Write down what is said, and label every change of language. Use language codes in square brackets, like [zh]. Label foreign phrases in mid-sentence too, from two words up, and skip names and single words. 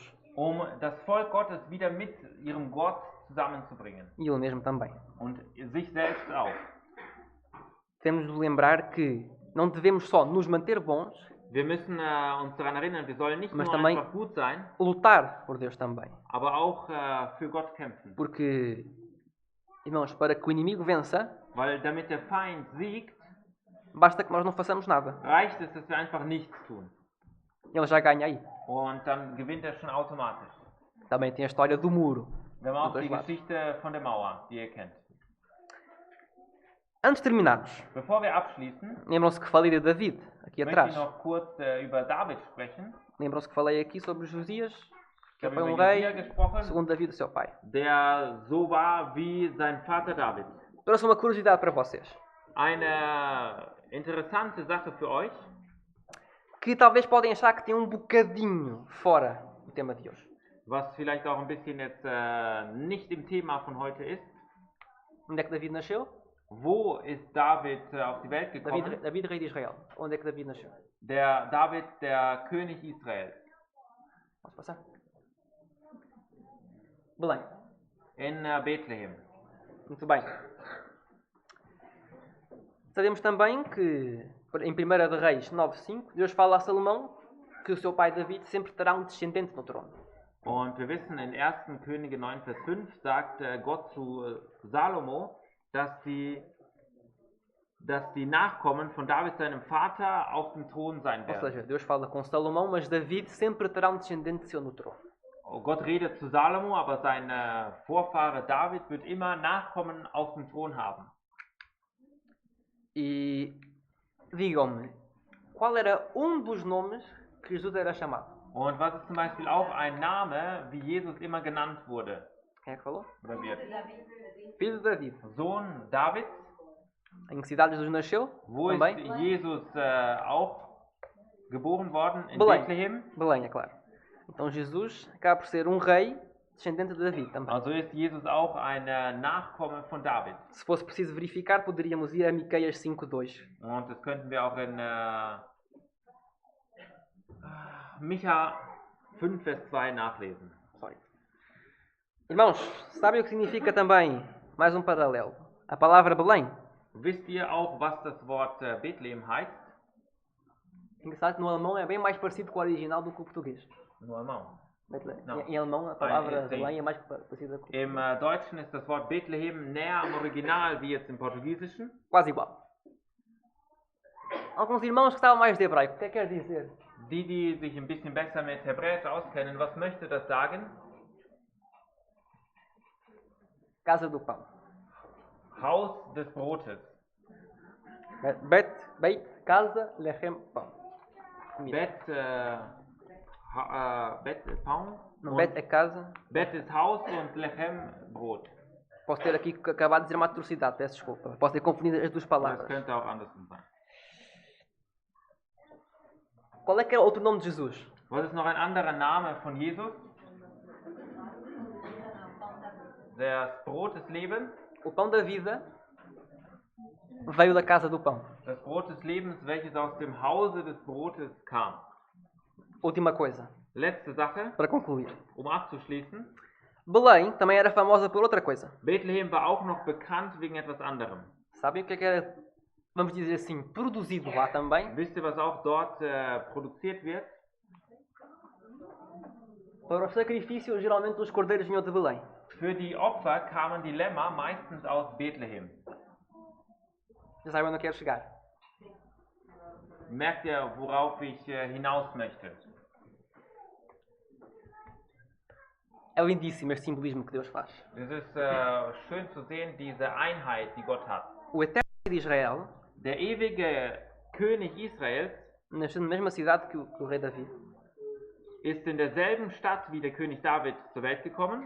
[de] das Volk Gottes wieder mit ihrem Gott zusammenzubringen. [pt] E ele mesmo também. [de] Und sich selbst auch. [pt] Temos de lembrar que não devemos só nos manter bons, [de] Wir müssen uns daran erinnern, wir sollen nicht [pt] Mas [de] nur [pt] também- [de] einfach gut sein, [pt] lutar por Deus também. [de] aber auch für Gott kämpfen. [pt] Porque, irmãos, para que o inimigo vença, [de] Weil damit der Feind siegt, [pt] basta que nós não façamos nada. [de] reicht es, dass wir einfach nichts tun. [pt] Ele já ganha aí. [de] Und dann gewinnt er schon automatisch. [pt] Também tem a história do muro. [de] Wir haben auch [pt] Dos [de] die [pt] lados. [de] Geschichte von der Mauer, die ihr kennt. [pt] Antes de terminarmos, [de] Bevor wir abschließen, [pt] lembram-se que falei de David, aqui [de] möchte [pt] atrás. [de] ich noch kurz über David sprechen. [pt] Lembram-se que falei aqui sobre Josias, [de] Ich [pt] que [de] habe [pt] foi [de] über [pt] um rei, [de] Josia gesprochen, [pt] segundo David, seu pai. [de] der so war wie sein Vater David. [pt] Trouxe uma curiosidade para vocês, [de] Eine interessante Sache für euch, [pt] que talvez podem achar que tem um bocadinho fora do tema de hoje. [de] was vielleicht auch ein bisschen jetzt nicht im Thema von heute ist. [pt] Onde é que David nasceu? [de] Wo ist David auf die Welt gekommen? [pt] David, rei de Israel. Onde é que David nasceu? [de] Der David, der König Israels. [pt] Posso passar? Belém. [de] In Bethlehem. [pt] Muito bem. Sabemos também que, em 1 de Reis 9:5, Deus fala a Salomão que o seu pai David sempre terá um descendente no trono. [de] Und wir wissen, in 1. Könige 9, Vers 5 sagt Gott zu Salomo, dass die Nachkommen von David, seinem Vater, auf dem Thron sein [pt] Ou [de] werden. [pt] seja, Deus fala com Salomão, mas David sempre terá um descendente seu no trono. [de] Gott redet zu Salomo, aber sein Vorfahre David wird immer Nachkommen auf dem Thron haben. [pt] E digam-me, qual era um dos nomes que Jesus era chamado? [de] Und was ist zum Beispiel auch ein Name, wie Jesus immer genannt wurde? [pt] Quem é que falou? [de] Oder wird? [pt] Filho de David. [de] Sohn Davids. [pt] Em que cidade Jesus nasceu? [de] Wo ist [pt] Também? [de] Jesus auch geboren worden? In [pt] Belém. [de] Bethlehem. [pt] Belém, é claro. Então Jesus acaba por ser um rei descendente de David também. [de] Also ist Jesus auch ein Nachkomme von David. [pt] Se fosse preciso verificar, poderíamos ir a Miqueias 5:2. [de] Und das könnten wir auch in Micha 5, Vers 2 nachlesen. [pt] Sorry. Irmãos, sabem o que significa também, mais um paralelo, a palavra Belém? [de] Wisst ihr auch, was das Wort Bethlehem heißt? [pt] Engraçado que no alemão é bem mais parecido com o original do que o português. No alemão. Não. Em alemão a palavra sim. Belém é mais parecida com... [de] Im Deutschen ist das Wort Bethlehem näher am Original wie jetzt im Portugiesischen. [pt] Quase igual. Alguns irmãos que estavam mais de hebraico, o que é que quer dizer? [de] Die sich ein bisschen besser mit Hebräisch auskennen, was möchte das sagen? [pt] Casa do pão. [de] Haus des Brotes. [pt] Beit, casa, lechem, pão. Comida. Bet Pão. Não, Bet é casa. [de] Bet ist Haus und Lechem Brot. [pt] Posso ter aqui acabado de dizer uma atrocidade, peço desculpa. Posso ter confundido as duas [de] Das [pt] palavras. [de] könnte auch andersrum sein. [pt] Qual é que é outro nome de Jesus? [de] Was ist noch ein anderer Name von Jesus? Das Brot des Lebens. [pt] O pão da vida veio da casa do pão. [de] Das Brot des Lebens, welches aus dem Hause des Brotes kam. [pt] Última coisa, [de] Letzte Sache, [pt] para concluir. [de] abzuschließen. [pt] Belém também era famosa por outra coisa. [de] Bethlehem war auch noch bekannt wegen etwas anderem. [pt] Sabem o que era vamos dizer assim, produzido lá também, [de] Wisst ihr, was auch dort produziert wird? [pt] para os sacrifícios, geralmente os cordeiros vinham de Belém. [de] Für die Opfer kamen die Lämmer meistens aus Bethlehem. [pt] Já sabem onde eu quero chegar. [de] Merkt ihr, worauf ich hinaus möchte? [pt] É lindíssimo este simbolismo que Deus faz. [de] Es ist schön zu sehen, diese Einheit, die Gott hat. [pt] O eterno rei de Israel [de] Der ewige König Israels [pt] nasceu na mesma cidade que o rei Davi. [de] ist in derselben Stadt wie der König David zur Welt gekommen.